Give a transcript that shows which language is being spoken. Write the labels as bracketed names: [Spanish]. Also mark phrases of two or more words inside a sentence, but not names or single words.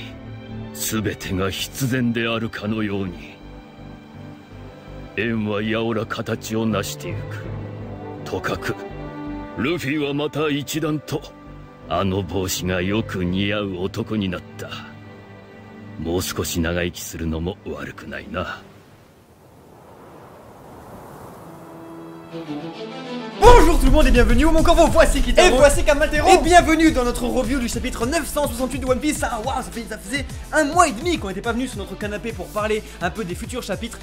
[Japanese] 全てが必然であるかのように縁はやおら形を成してゆく。とかくルフィはまた一段とあの帽子がよく似合う男になった。もう少し長生きするのも悪くないな。 [French] Bonjour tout le monde et bienvenue au Mon Corvo, voici Kitaro. Et voici Kamatero. Et bienvenue dans notre review du chapitre 968 de One Piece. Ah waouh, ça faisait un mois et demi qu'on n'était pas venu sur notre canapé pour parler un peu des futurs chapitres.